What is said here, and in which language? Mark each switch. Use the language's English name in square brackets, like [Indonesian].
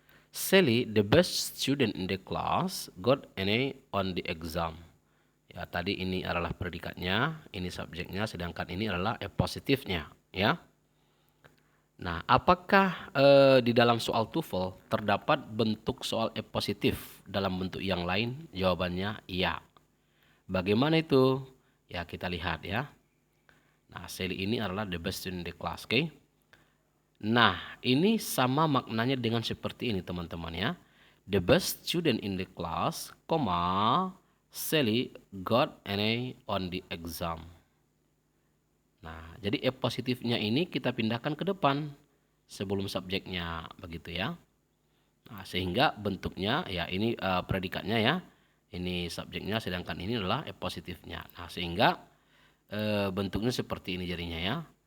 [English] Sally, the best student in the class, got an A on the exam. [Indonesian] Ya, tadi ini adalah predikatnya, ini subjeknya, sedangkan ini adalah a positifnya ya. Nah, apakah di dalam soal TOEFL terdapat bentuk soal E positif dalam bentuk yang lain? Jawabannya iya. Bagaimana itu? Ya, kita lihat ya. Nah, Sally ini adalah [English] the best student in the class, [Indonesian] oke? Nah, ini sama maknanya dengan seperti ini, teman-teman ya. [English] The best student in the class, Sally got an A on the exam. [Indonesian] Nah, jadi E positifnya ini kita pindahkan ke depan sebelum subjeknya, begitu ya. Nah, sehingga bentuknya ya ini predikatnya ya. Ini subjeknya, sedangkan ini adalah E positifnya. Nah, sehingga bentuknya seperti ini jadinya ya.